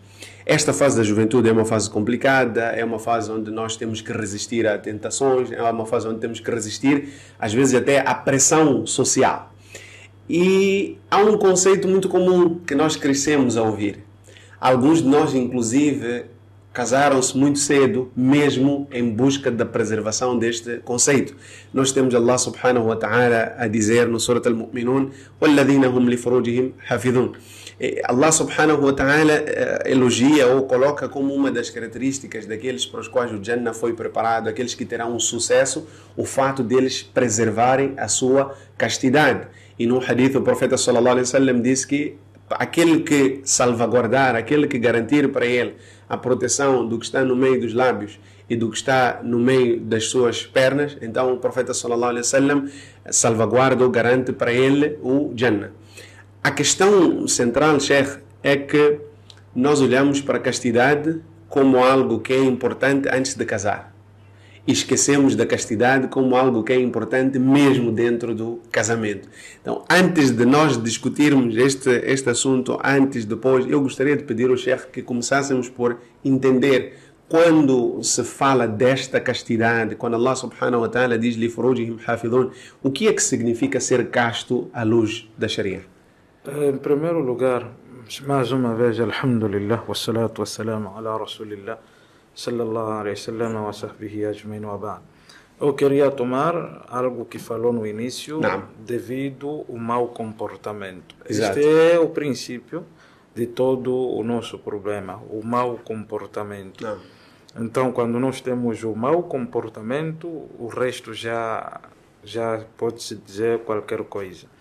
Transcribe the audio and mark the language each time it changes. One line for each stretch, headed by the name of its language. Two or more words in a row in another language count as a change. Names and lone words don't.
Portuguese: Esta fase da juventude é uma fase complicada, é uma fase onde nós temos que resistir a tentações, é uma fase onde temos que resistir, às vezes até à pressão social. E há um conceito muito comum que nós crescemos a ouvir. Alguns de nós, inclusive, casaram-se muito cedo, mesmo em busca da preservação deste conceito. Nós temos
Arabic: الله سبحانه وتعالى
Portuguese: a dizer no Surat Al-Mu'minun:
Arabic: وَالَّذِينَ هُمْ لِفُرُوجِهِمْ حَافِظُونَ. الله سبحانه وتعالى
Portuguese: elogia ou coloca como uma das características daqueles para os quais o Jannah foi preparado, aqueles que terão um sucesso, o fato deles preservarem a sua castidade. E no hadith o profeta
Arabic: صلى الله عليه وسلم
Portuguese: disse que aquele que salvaguardar, aquele que garantir para ele a proteção do que está no meio dos lábios e do que está no meio das suas pernas, então o profeta
Arabic: صلى الله عليه وسلم
Portuguese: salvaguarda ou garante para ele o Jannah. A questão central, Sheikh, é que nós olhamos para a castidade como algo que é importante antes de casar. E esquecemos da castidade como algo que é importante mesmo dentro do casamento. Então, antes de nós discutirmos este assunto, depois, eu gostaria de pedir ao Sheikh que começássemos por entender quando se fala desta castidade, quando
Arabic: الله سبحانه وتعالى
Portuguese: diz
Arabic: لفروجهم حافظون,
Portuguese: o que é que significa ser casto à luz da Sharia? Em primeiro lugar, mais uma vez,
Arabic: الحمد لله والصلاة والسلام على رسول الله صلى الله عليه وسلم وصحبه أجمعين وبعد.
Portuguese: Eu queria tomar algo que falou no início, devido ao mau comportamento. Exato. Este é o princípio de todo o nosso problema, o mau comportamento. Então, quando nós temos o mau comportamento, o resto já pode-se dizer qualquer coisa.